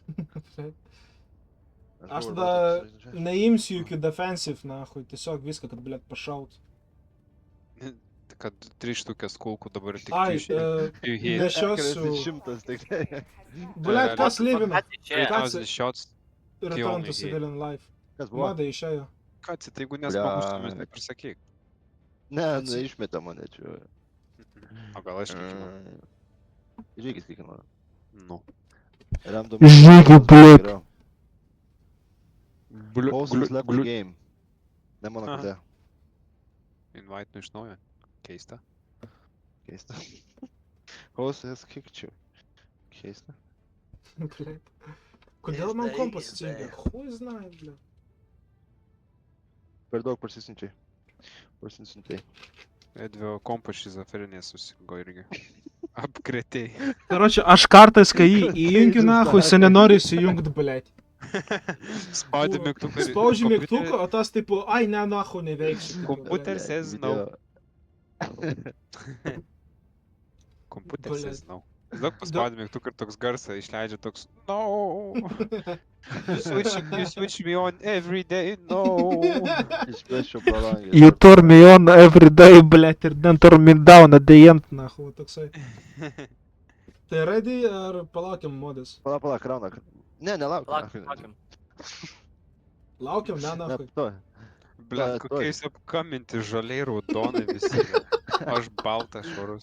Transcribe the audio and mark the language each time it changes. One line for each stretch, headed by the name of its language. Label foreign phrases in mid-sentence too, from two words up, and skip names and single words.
Lithuanian: Aš tada neimsiu jokių defensive, nahui. Tiesiog viską, kad, blėt, pašaut. Kad 3 štukės kulkų dabar tik Ai, hit. nešiosiu. 100 tik. Blėt, kas livina? Čia. 3000 shots.
English: Return to civilian life.
Lithuanian: Kas buvo? Madai išėjo. Ką, tai jeigu nespaustumės, taip ir sakyk. Ne, išmetė mane čia. O gal aš kiekinu? Žiūrėkit, kiek nori. Nu. Žiūrėkit, blėt.
English: Pausas left the game.
Lithuanian: Ne mano Aha. kate. Invite nu iš naujo. Keista. Keista. Pausas kickčiau. Keista. Blėt. Kodėl man kompas atsijungia?
Russian: Хуй знай, блять.
Lithuanian: Per daug parsisinčiai. Edvio kompas šizofrenija susigo irgi. Apkrėtėjai. Karoči, aš kartais, kai jį įjungiu, nahui, se nenori įsijungt, blėt. Spaudi mygtuką. Spaudžiu mygtuką, o tas tipo, ai, ne, nahui, neveiks.
English: Computer says no. Computer Blet. says no.
Lithuanian: Daug paspaudi mygtuką ir toks garsą išleidžia toks no.
English: You switch me on every day, no.
Lithuanian: Išplėšiau palangę.
English: You turn me on every day, blėt, ir then turn me down at the end,
Lithuanian: nahui, toksai. Tai ready ar palaukiam modis? Pala, krauna. Ne, nelauk. Laukiam. Laukiam, ne, Ne, nahui. tuoj. Blet, tuoj. kokiais apkaminti žaliai raudonai visi. Aš baltas švarus.